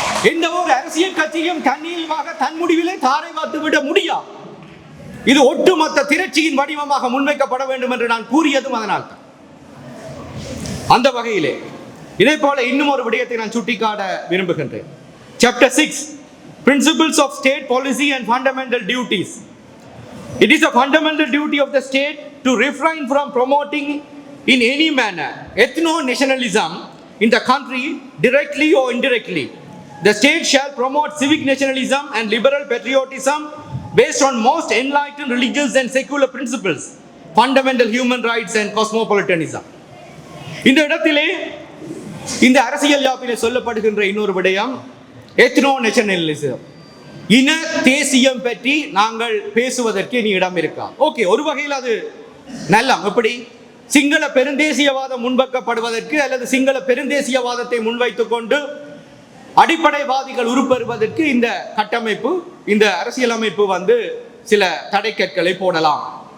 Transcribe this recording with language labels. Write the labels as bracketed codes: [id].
[ta] எந்த ஒரு அரசியல் கட்சியும் தன்னியல்பாக தன் முடிவிலே தாரை வாத்து விட முடியாது. இது ஒட்டுமொத்த திரட்சியின் வடிவமாக முன்வைக்கப்பட வேண்டும் என்று நான் கூறியதும் அதனால் தான். அந்த வகையிலே இதே போல இன்னும் ஒரு விடயத்தை நான் சுட்டிக்காட்ட விரும்புகின்றேன். [en] Chapter 6, Principles of State Policy and Fundamental Duties. It is a fundamental duty of the state to refrain from promoting in any manner ethno-nationalism in the country, directly or indirectly. The state shall promote civic nationalism and liberal patriotism based on most enlightened religious and secular principles, fundamental human rights and cosmopolitanism. [ta] இந்த இடத்திலே இந்த அரசியல் யாப்பிலே சொல்லப்படுகின்ற இன்னொரு விடயம் ethno nationalism, இன தேசியம் பற்றி நாங்கள் பேசுவதற்கு இனி இடம் இருக்கா? ஓகே, ஒரு வகையில் அது நல்ல, எப்படி சிங்கள பெருந்தேசியவாதம் முன்வைக்கப்படுவதற்கு அல்லது சிங்கள பெருந்தேசியவாதத்தை முன்வைத்துக் கொண்டு அடிப்படைவாதிகள் உருப்பெறுவதற்கு இந்த கட்டமைப்பு, இந்த அரசியலமைப்பு சில தடைக்கற்களை போடலாம்.